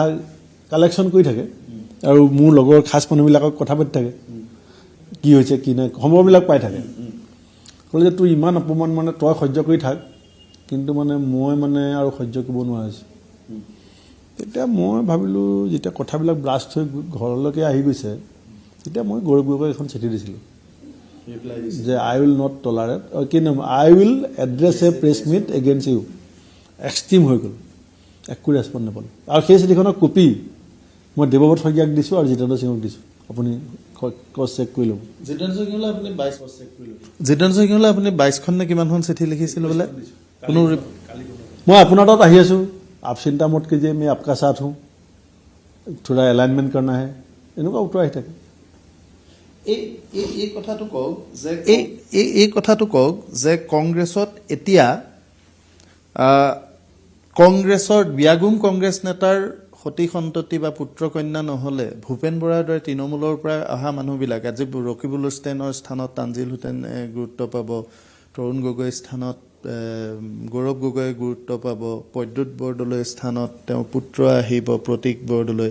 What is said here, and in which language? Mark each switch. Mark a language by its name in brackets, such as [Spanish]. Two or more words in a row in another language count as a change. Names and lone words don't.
[Assamese] কালেকশ্যন কৰি থাকে আৰু মোৰ লগৰ খাচ মানুহবিলাকক কথা পাতি থাকে কি হৈছে কি নাই খবৰবিলাক পাই থাকে ক'লে যে তোৰ ইমান অপমান মানে তই সহ্য কৰি থাক কিন্তু মানে মই মানে আৰু সহ্য কৰিব নোৱাৰা হৈছোঁ তেতিয়া মই ভাবিলোঁ যেতিয়া কথাবিলাক ব্লাষ্ট হৈ ঘৰলৈকে আহি গৈছে তেতিয়া মই গৌৰৱ গগৈক এখন চিঠি দিছিলোঁ যে [English] I will not tolerate [Assamese] কি নাম [English] I will address a press meet against you [Assamese] এক্সট্ৰিম হৈ গ'ল, একো ৰেছপঞ্চ নাপালোঁ। আৰু সেই চিঠিখনৰ কপি মই দেৱব্ৰত শইকীয়াক দিছোঁ আৰু জিতেন্দ্ৰ সিঙক দিছোঁ, আপুনি [English] cross check [Assamese] কৰি ল'ব। জিতেন্দ্ৰ সিংহলৈ আপুনি 22খন নে কিমানখন চিঠি লিখিছিল বোলে? কোনো মই আপোনাৰ তাত আহি আছোঁ, [Hindi] आप चिंता मत कीजिए मैं आपका साथ हूँ, थोड़ा एलाइनमेंट करना है, [Assamese] এনেকুৱা উত্তৰ আহি থাকে। এই কথাটো কওক যে কংগ্ৰেছত এতিয়া কংগ্ৰেছৰ বিয়াগুম কংগ্ৰেছ নেতাৰ সতী সন্ততি বা পুত্ৰ কন্যা নহ'লে ভূপেন বৰাৰ দৰে তৃণমূলৰ পৰা অহা মানুহবিলাক আজি ৰকিবুল হুছেইনৰ স্থানত তানজিল হুছেইনে গুৰুত্ব পাব, তৰুণ গগৈৰ স্থানত গৌৰৱ গগৈয়ে গুৰুত্ব পাব, প্ৰদ্যুৎ বৰদলৈৰ স্থানত তেওঁৰ পুত্ৰ আহিব প্ৰতীক বৰদলৈ।